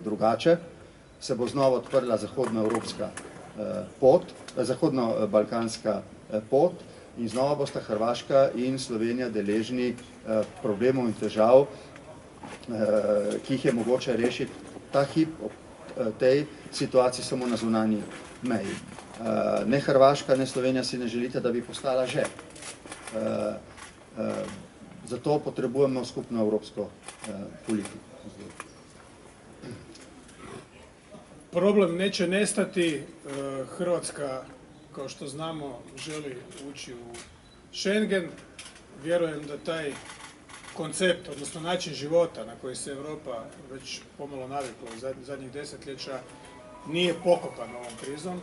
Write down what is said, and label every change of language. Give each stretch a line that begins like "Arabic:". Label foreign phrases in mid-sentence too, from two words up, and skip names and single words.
Slovenian: Drugače se bo znova odprla zahodnoevropska pot, zahodno-balkanska pot in znova bosta Hrvaška in Slovenija deležni problemov in težav, ki jih je mogoče rešiti ta hip ob tej situaciji samo na zunanji meji. Ne Hrvaška, ne Slovenija si ne želite, da bi postala že. Zato potrebujemo skupno evropsko politiku.
Croatian: Problem neće nestati. Hrvatska, kao što znamo, želi ući u Schengen. Vjerujem da taj koncept, odnosno način života na koji se Europa već pomalo navikla u zadnjih desetljeća, nije pokopan ovom krizom.